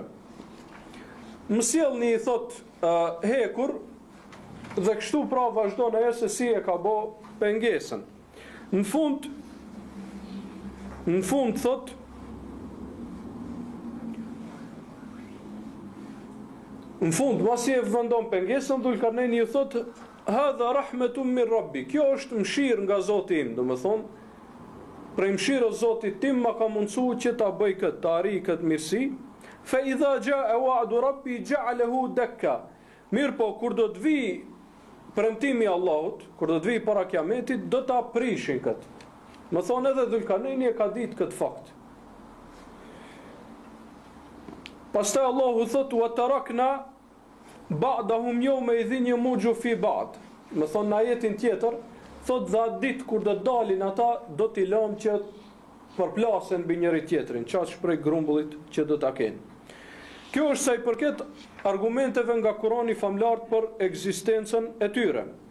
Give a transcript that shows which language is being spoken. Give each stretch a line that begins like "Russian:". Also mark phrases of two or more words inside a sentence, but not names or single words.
Albanian: Më sjellni, i thot, hekur, dhe kështu pra vazhdo në se si e ka bë pengesën. Në fund thot, në fund, masi e vendon pengesën, Dhulkarnejni ju thot,
Arabic: هذا رحمة من ربي,
Albanian: kjo është mëshirë nga Zoti im, do me thonë, prej mëshirës Zotit tim ma ka mundësu që ta bëj këtë, ta arri këtë mirësi,
Arabic: فإذا جاء وعد ربي جعله دكاء.
Albanian: Mirë po, kur do të vi premtimi Allahut, kur do të vi para kiametit, do ta prishin këtë. Me thonë edhe Dhulkarnejni e ka ditë këtë fakt. Pastaj Allahu thot,
Arabic: وتركنا بعضهم يومئذ يموج في بعض.
Albanian: Me thonë në ajetin tjetër, thot dhe atë ditë kur do dalin ata, do t'i lëm që përplasen mbi njëri tjetrin, qaç prej grumbullit që do ta kenë. Kjo është sa i përket argumenteve nga Kurani famlar për ekzistencën e tyre.